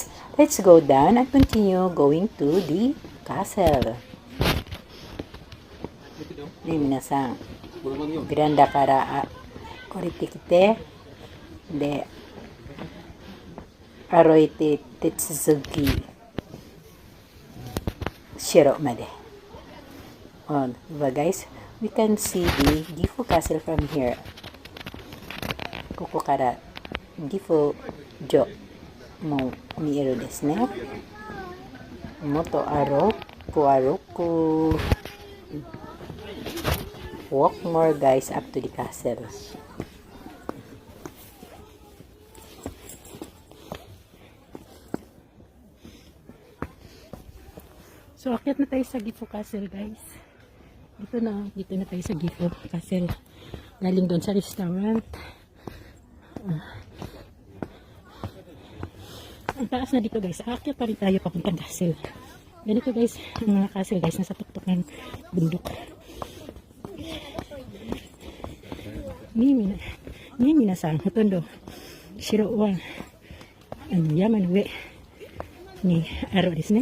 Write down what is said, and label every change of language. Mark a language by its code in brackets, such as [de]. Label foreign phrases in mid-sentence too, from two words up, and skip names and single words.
[en] let's go down and continue going to the castle. [ja] ね、皆さん、ベランダから降りてきて、で、歩いて手続き、城まで。 [tl] Diba guys? [en] We can see the Gifu Castle from here. [ja] ここからギフ城も見えるですね。もっと歩く。 [en] Walk more guys up to the castle. [tl] So, akyat na tayo sa Gifu Castle guys. Dito na tayo sa Gifu Castle. Galing doon sa restaurant. Ang taas na dito guys. Akyat pa rin tayo papuntang castle. Ganito guys, ang mga castle guys, nasa tuktok ng bundok. [ja] 皆さんほとんど城は山の上にあるですね。